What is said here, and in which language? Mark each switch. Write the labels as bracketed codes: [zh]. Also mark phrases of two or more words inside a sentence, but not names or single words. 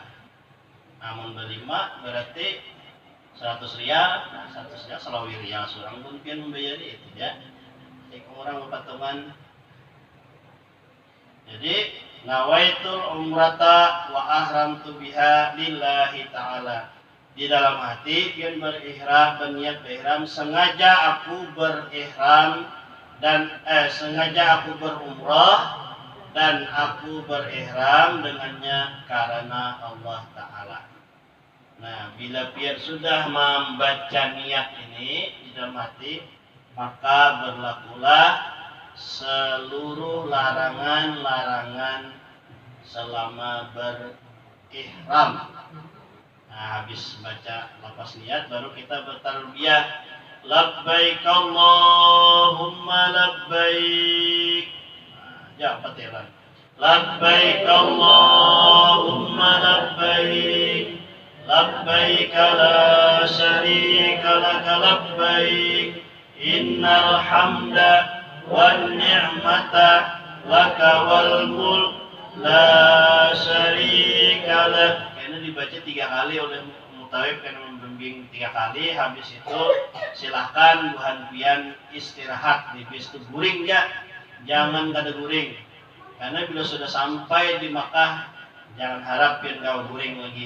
[bjn] Amun berlima berarti 100 rial. Nah, 100 rial selawi rial seorang pun pian membayari itu ya. Saya orang patungan. Jadi [ar] نويت العمرة وأحرمت بها لله تعالى. [bjn] Di dalam hati pian berihram, berniat berihram, sengaja aku berihram dan sengaja aku berumrah dan aku berihram dengannya karena [ar] الله تعالى. [bjn] Nah, bila pian sudah membaca niat ini di dalam hati, maka berlakulah seluruh larangan-larangan selama berihram. Nah, habis baca lafaz niat baru kita bertalbiyah. [ar] لبيك اللهم لبيك. [bjn] Nah, ya patiran. [ar] لبيك اللهم لبيك. لبيك لا شريك لك لبيك. إن الحمد والنعمة لك والملك لا شريك لك. [bjn] Karena dibaca 3 kali oleh mutawib karena membimbing 3 kali. Habis itu silahkan buhan pian istirahat di bis itu guring ya, jangan kada guring. Karena bila sudah sampai di Makkah jangan harap pian kau guring lagi.